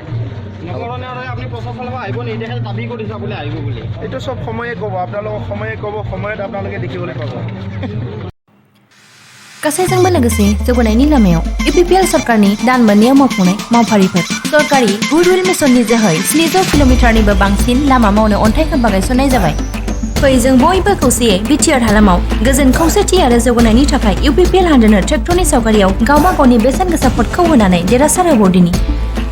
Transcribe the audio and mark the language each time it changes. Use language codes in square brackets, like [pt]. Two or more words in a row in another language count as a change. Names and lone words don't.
[as] আপুনি প্ৰচাৰ চলাব আহিব নি এতিয়া দাবী কৰিছে আপুনি আহিব বুলি এইটো চব সময়ে ক'ব আপোনালোকক সময়ে ক'ব সময়ত আপোনালোকে দেখিবলৈ পাব। [brx] गासैजोंबो लोगोसे जौगानायनि लामायाव इउपिपिएल सरकारनि दान मोननायाव मावफुंनाय मावफारिफोर सरकारि गुडविल मिशननि जोहै 700 किल'मिटारनिबो बांसिन लामा मावनो अन्थाइ खोम्बा गायसननाय जाबाय। फै जों बयबो खौसेयै बिटिआर हालामाव गोजोन खौसेथि आरो जौगानायनि थाखाय इउपिपिएल हानजानो ट्रेक्टरनि सावगारियाव गावबा गावनि बेसेन गोसा भटखौ होनानै देरहासार होबावदिनि।